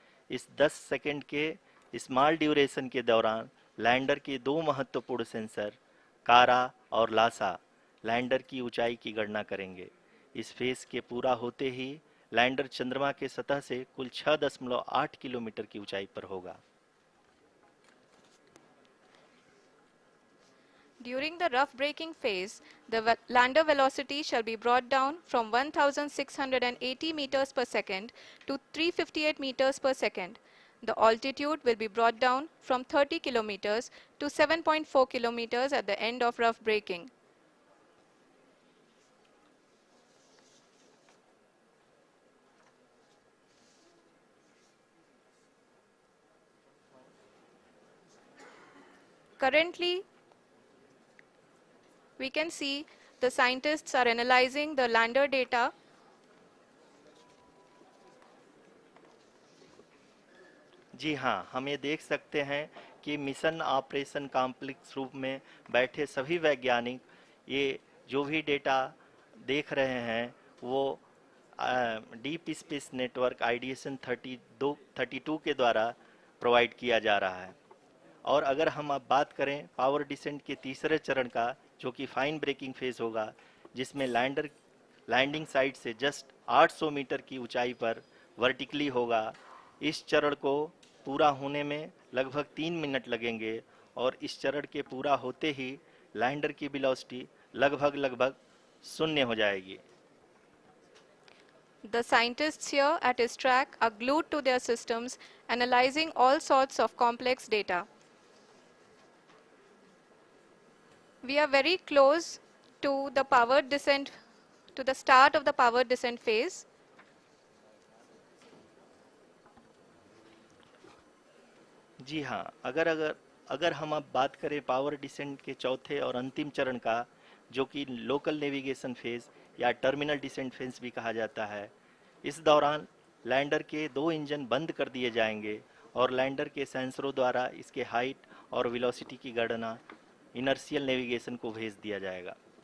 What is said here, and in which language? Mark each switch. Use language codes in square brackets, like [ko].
[hi] इस 10 सेकंड के small duration के दौरान लैंडर के 2 महत्वपूर्ण सेंसर कारा और लासा लैंडर की ऊंचाई की गणना करेंगे। इस फेज के पूरा होते ही लैंडर चंद्रमा के सतह से कुल 6.8 किलोमीटर की ऊंचाई पर होगा। [en] During the rough braking phase, the lander velocity shall be brought down from 1680 meters per second to 358 meters per second. The altitude will be brought down from 30 kilometers to 7.4 kilometers at the end of rough braking. Currently, we can see the scientists are analyzing the lander data. [hi] जी हाँ, हम ये देख सकते हैं कि mission operation complex रूप में बैठे सभी वैज्ञानिक ये जो भी डेटा देख रहे हैं वो डीप स्पेस नेटवर्क IDSN 32 के द्वारा प्रोवाइड किया जा रहा है। और अगर हम अब बात करें पावर डिसेंट के तीसरे चरण का, जो कि फाइन ब्रेकिंग फेज होगा, जिसमें लैंडिंग साइट से जस्ट 800 मीटर की ऊंचाई पर वर्टिकली होगा। इस चरण को पूरा होने में लगभग 3 मिनट लगेंगे और इस चरण के पूरा होते ही लैंडर की वेलोसिटी लगभग 0 हो जाएगी। [en] The scientists here at ISTRAC are glued to their systems, analyzing all sorts of complex data. We are very close to the powered descent, to the start of the powered descent phase. [hi] जी हाँ, अगर हम अब बात करें power descent के चौथे और अंतिम चरण का, जो कि लोकल नेविगेशन फेज या टर्मिनल डिसेंट फेज भी कहा जाता है, इस दौरान लैंडर के 2 इंजन बंद कर दिए जाएंगे और लैंडर के सेंसरों द्वारा इसके हाइट और वेलोसिटी की गणना इनर्शियल नेविगेशन को भेज दिया जाएगा।